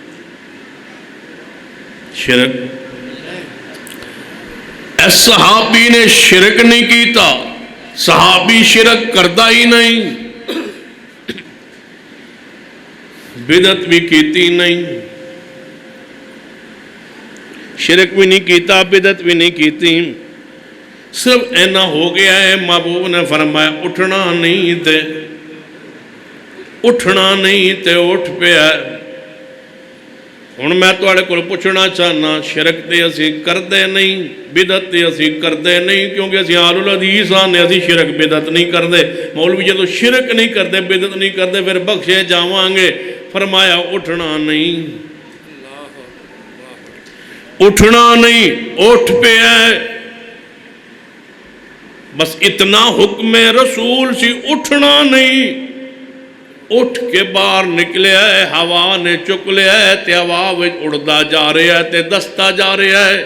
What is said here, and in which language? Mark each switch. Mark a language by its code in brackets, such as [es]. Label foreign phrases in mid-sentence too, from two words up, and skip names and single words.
[pa] شرک اس صحابی نے شرک نہیں کیتا, صحابی شرک کردہ ہی نہیں, بدعت بھی کیتی نہیں, شرک بھی نہیں کیتا بدعت بھی نہیں کیتی. صرف اینا ہو گیا ہے محبوب نے فرمایا اٹھنا نہیں تے اٹھ پہ ہے. ہن میں تواڈے کول پوچھنا چاہنا شرک تے اسی کردے نہیں, بدعت تے اسی کردے نہیں, کیونکہ اسی اہل الحدیث نے اسی شرک بدعت نہیں کردے. مولوی جدو شرک نہیں کردے بدعت نہیں کردے پھر بخشے جاواں گے. فرمایا اٹھنا نہیں, اٹھنا نہیں اٹھ پہ ہے. بس اتنا حکم رسول سی اٹھنا نہیں. اٹھ کے باہر نکلے ہے ہوا نے چک لیا ہے تے ہوا وچ اڑدا جا رہا ہے تے دستا جا رہا ہے.